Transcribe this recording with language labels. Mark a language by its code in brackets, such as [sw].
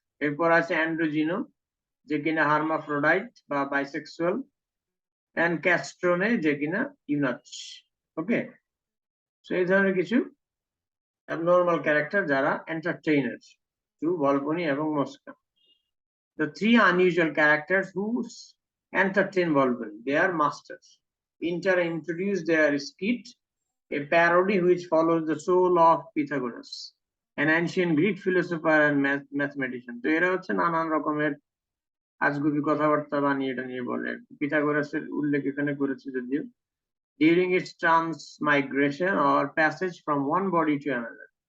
[bn] এরপর আছে অ্যান্ড্রোজিনো, যে কিনা হার্মাফ্রোডাইট বা বাইসেক্সুয়াল, এন্ড ক্যাস্ট্রোনে, যে কিনা ইউনাচ। ওকে, তো এই ধরনের কিছু [en] abnormal character [bn] যারা [en] entertainer to [bn] ভলপনি এবং মস্কা। [en] The three unusual characters who entertain Volpone, they are masters. Inter introduced their skit, a parody which follows the soul of Pythagoras, an ancient Greek philosopher and mathematician. [bn] তো এরা হচ্ছে নানান রকমের আজগুবি কথাবার্তা বানিয়ে টানিয়ে বলে। পিথাগোরাসের উল্লেখ এখানে করেছে যদিও। [en] During its transmigration or passage from one body to another.